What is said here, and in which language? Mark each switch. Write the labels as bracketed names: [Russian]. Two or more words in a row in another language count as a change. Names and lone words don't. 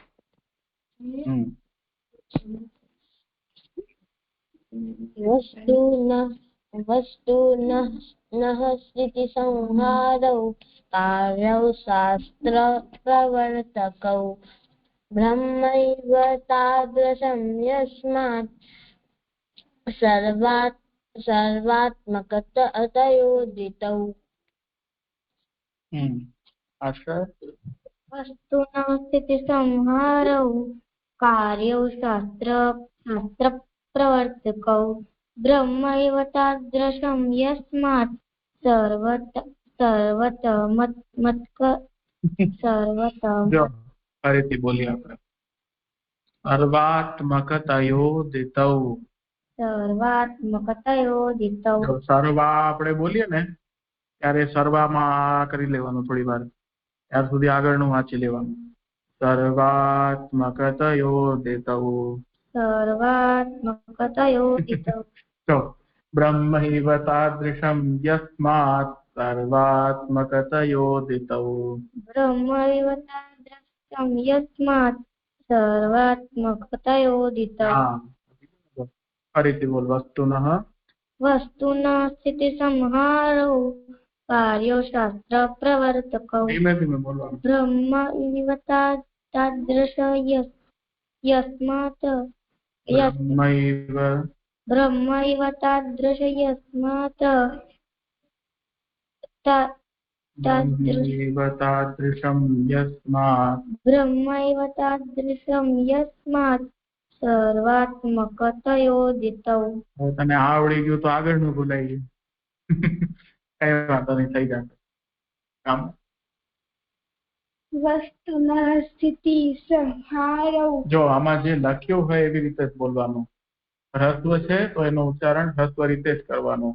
[Sanskrit] वस्तुनः स्थितिसंहारौ कार्यौ शास्त्रप्रवर्तकौ ब्रह्मैव तादृशं यस्मात् सर्वात्मकतयोदितौ। [Gujarati] આશા [Sanskrit] वस्तुनः स्थितिसंहारौ कार्यौ शास्त्रप्रवर्तकौ ब्रह्मैव तादृशं यस्मात् [Gujarati] જો ફરીથી બોલીએ આપણે. [Sanskrit] સર્વાત્મકતયોદિતૌ. सर्वात्मकतयोदितौ। [Gujarati] જો સર્વા આપણે બોલીએ ને ત્યારે સર્વામાં કરી લેવાનું થોડી વાર, ત્યાર સુધી આગળનું વાંચી લેવાનું. [Sanskrit] સર્વાત્મકતયોદિતૌ. सर्वात्मकतयोदितौ। જો બ્રહ્મૈવ તાદૃશમ યસ્માत् સર્વાત્મકતયોદિતૌ. ब्रह्मैव तादृशं यस्मात् सर्वात्मकतयोदितौ। [Gujarati] હા ફરીથી બોલ. વસ્તુનઃ [Sanskrit] वस्तुनः स्थितिसंहारौ कार्यो शास्त्रप्रवर्तकौ [Gujarati] ધીમે ધીમે બોલવાનું. [Sanskrit] ब्रह्म इव तादृश यस्मात् ब्रह्म इव तादृश यस्मात् બ્રહ્મૈવ તાદૃશમ યસ્માत्. ब्रह्म इव तादृशं यस्मात् सर्वात्मकतयोदितौ। [Gujarati] હવે તને આવડી ગયું તો આગળનું ભૂલાઈ ગયું. કઈ વાંધો નહીં, થઈ જશે કામ. [Sanskrit] વસ્તુના સ્થિતિ સંહારૌ. [Gujarati] જો આમાં જે લખ્યું હોય એવી રીતે જ બોલવાનું. હ્રસ્વ છે તો એનું ઉચ્ચારણ હ્રસ્વ રીતે જ કરવાનું.